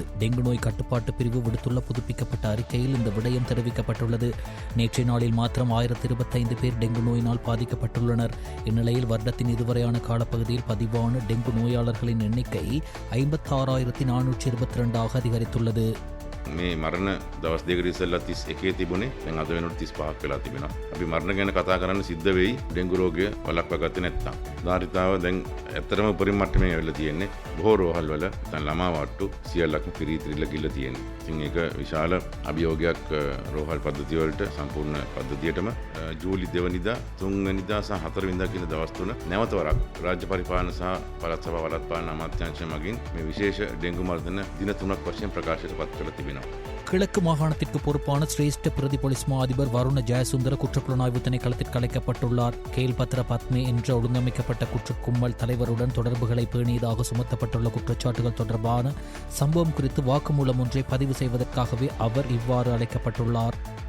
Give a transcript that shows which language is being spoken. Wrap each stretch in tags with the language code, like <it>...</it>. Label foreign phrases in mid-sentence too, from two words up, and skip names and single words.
<ta>டெங்கு நோய் கட்டுப்பாட்டு பிரிவு விடுத்துள்ள புதுப்பிக்கப்பட்ட அறிக்கையில் இந்த விடயம் தெரிவிக்கப்பட்டுள்ளது. நேற்றைய நாளில் மாத்திரம் 1025 பேர் டெங்கு நோயினால் பாதிக்கப்பட்டுள்ளனர். இந்நிலையில் வருடத்தின் இதுவரையான காலப்பகுதியில் பதிவான டெங்கு நோயாளர்களின் எண்ணிக்கை 56,422 அதிகரித்துள்ளது.</ta> <si>මේ මරණ දවස් දෙකකට ඉස්සෙල්ලා 31 තිබුණේ. දැන් අද වෙනකොට 35ක් වෙලා තිබෙනවා. අපි මරණ ගැන කතා කරන්න සිද්ධ වෙයි ඩෙන්ගු රෝගය වළක්වා ගත්තේ නැත්නම්. ධාරිතාව දැන් ඇත්තටම උපරිම මට්ටමේ ඇවිල්ලා තියෙන්නේ. බොහෝ රෝහල් වල දැන් ළමා වට්ටු සියල්ලක්ම පිරීතිරිලා ගිල්ල තියෙනවා. ඉතින් ඒක විශාල අභියෝගයක් රෝහල් පද්ධතිය වලට සම්පූර්ණ පද්ධතියටම ජූලි 2 වෙනිදා 3 වෙනිදා සහ 4 වෙනිදා කියන දවස් තුන නැවත වරක් රාජ්‍ය පරිපාලන සහ පළාත් සභා වලත්පාලන අමාත්‍යාංශ මගින් මේ විශේෂ ඩෙන්ගු මර්ධන දින 3ක් වශයෙන් ප්‍රකාශයට පත් කරලා තිබෙනවා.</si> <ta>கிழக்கு மாகாணத்திற்கு பொறுப்பான சிரேஷ்ட பிரதி போலீஸ் மா அதிபர் வருண ஜெயசுந்தர குற்றப்புலனாய்வு திணைக்களத்தில் கலைக்கப்பட்டுள்ளார். கேல்பத்ர பத்மே என்ற ஒழுங்கமைக்கப்பட்ட குற்றக்கும்பல் தலைவருடன் தொடர்புகளை பேணியதாக சுமத்தப்பட்டுள்ள குற்றச்சாட்டுகள் தொடர்பான சம்பவம் குறித்து வாக்குமூலம் ஒன்றை பதிவு செய்வதற்காகவே அவர் இவ்வாறு அழைக்கப்பட்டுள்ளார்.</ta>